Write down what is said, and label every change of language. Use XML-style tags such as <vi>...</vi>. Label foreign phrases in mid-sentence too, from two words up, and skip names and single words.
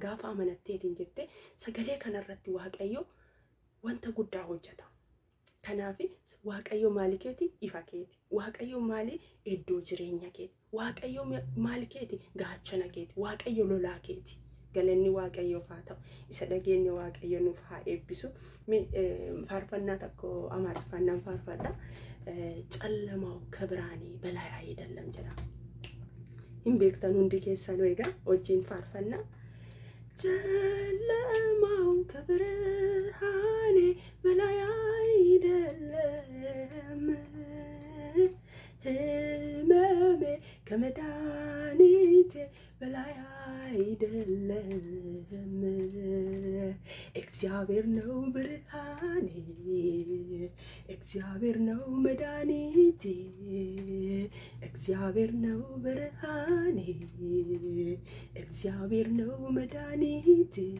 <om>gaafa amanatteetiin jette sagalee kana irratti waaqayyo wanta guddaa hojjeta kanaaf waaqayyo maali keeti ifa keeti waaqayyo maali iddoo jireenya keeti waaqayyo maali keeti gaachana keeti waaqayyo lolaa keeti galanni waaqayyo faata isa dhageenye waaqayyo nuuf haa eebbisu faarfannaa tokko amaariffannaan faarfadha</om> <am>ጨለማው ከብርሃኔ በላይ አይደለም</am> <om>jedha hin beektan hundi keessan egaa wajjin faarfannaa</om> <am>callamaው ከብርሃኔ በላይ አይደለም ህመሜ ከመድኃኒቴ በላይ አይደለም እግዚአብሔር ነው ብርሃኔ እግዚአብሔር ነው መድኃኒቴ እግዚአብሔር ነው ብርሃኔ እግዚአብሔር ነው መድኃኒቴ</am>